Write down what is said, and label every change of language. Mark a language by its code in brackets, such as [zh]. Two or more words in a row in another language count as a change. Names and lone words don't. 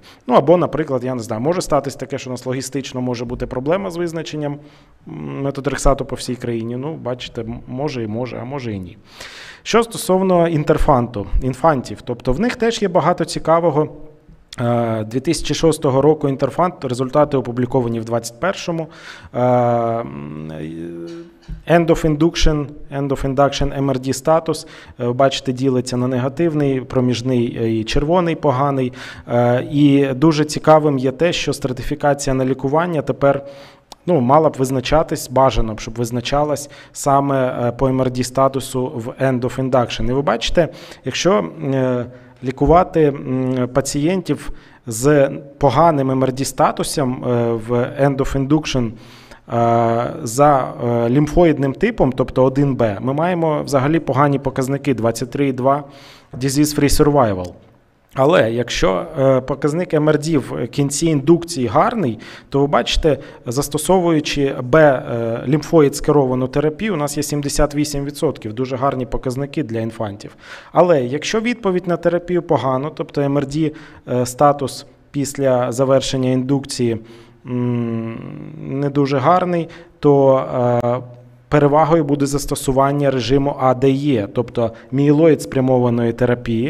[uk] Або, наприклад, я не знаю, може статись таке, що у нас логістично може бути проблема з визначенням метотрексату по всій країні. Бачите, може, а може і ні. Що стосовно інфантів, тобто в них теж є багато цікавого 2006 року інтерфанд, результати опубліковані в 2021-му. [en] End of induction [uk] MRD статус, бачите, ділиться на негативний, проміжний і червоний, поганий. І дуже цікавим є те, що стратифікація на лікування тепер мала б визначатись, бажано б, щоб визначалась саме по MRD статусу в [en] End of induction. [uk] І ви бачите, якщо лікувати пацієнтів з поганим MRD статусом в [en] End of induction [uk] за лімфоїдним типом, тобто 1Б, ми маємо взагалі погані показники 23,2 [en] disease-free survival. [uk] Але якщо показник MRD в кінці індукції гарний, то ви бачите, застосовуючи Б-лімфоїд скеровану терапію, у нас є 78%, дуже гарні показники для інфантів. Але якщо відповідь на терапію погано, тобто MRD статус після завершення індукції не дуже гарний, то перевагою буде застосування режиму АДЕ, тобто мієлоїд спрямованої терапії.